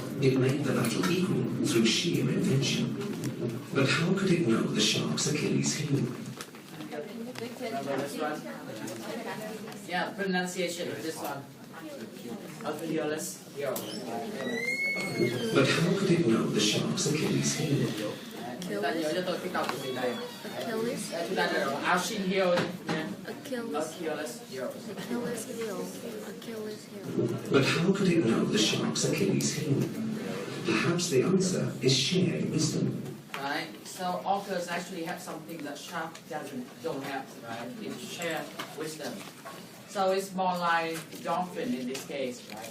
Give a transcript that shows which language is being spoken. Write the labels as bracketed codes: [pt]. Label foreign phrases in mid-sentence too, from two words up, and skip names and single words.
[en] It made the battle equal through sheer invention. But how could it know the shark's Achilles heel? Remember this one? Yeah, pronunciation of this one. Achilles heel. But how could it know the shark's Achilles heel? [vi] Chúng ta nhớ cho tôi cái cọc của gì đây? [en] Achilles. [vi] Chúng ta đã [en] Achilles heel [vi] nha. [en] Achilles. Achilles heel. Achilles heel. Achilles heel. But how could it know the shark's Achilles heel? Perhaps the answer is sheer wisdom. Right. So orcas actually have something that shark don't have. Right. It's shared wisdom. So it's more like dolphin in this case, right?